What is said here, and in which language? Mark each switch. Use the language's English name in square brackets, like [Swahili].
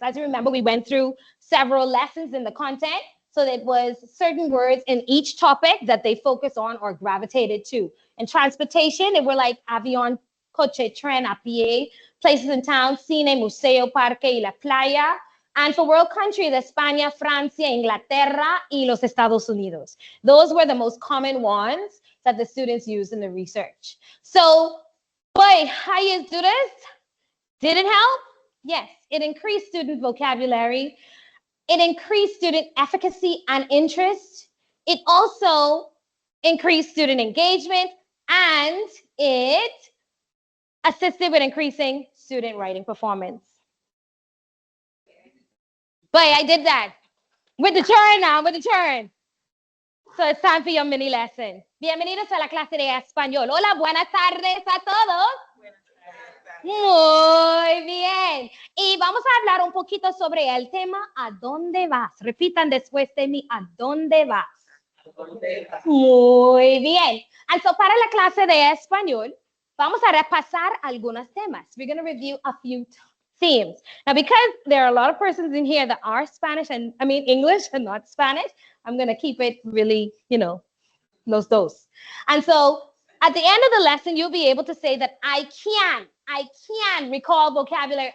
[English] As you remember, we went through several lessons in the content. So it was certain words in each topic that they focused on or gravitated to. In transportation, it were like [Spanish] avión, coche, tren, a pie, [English] places in town, [Spanish] cine, museo, parque y la playa. [English] And for world countries, España, Francia, Inglaterra, [Spanish] y los Estados Unidos. [English] Those were the most common ones that the students used in the research. So, boy, how you do this? Did it help? Yes, it increased student vocabulary. It increased student efficacy and interest. It also increased student engagement, and it assisted with increasing student writing performance. Boy, I did that. With the turn now, with the turn. So it's time for your mini lesson. [Spanish] Bienvenidos a la clase de español. Hola, buenas tardes a todos. Muy bien. Y vamos a hablar un poquito sobre el tema ¿a dónde vas? Repitan después de mí, ¿a dónde vas? Muy bien. [English] And so [Spanish] para la clase de español, vamos a repasar algunos temas. [English] We're going to review a few themes. Now, because there are a lot of persons in here that are Spanish and, English and not Spanish, I'm going to keep it really, [Spanish] los dos. [English] And so at the end of the lesson, you'll be able to say that I can recall vocabulary.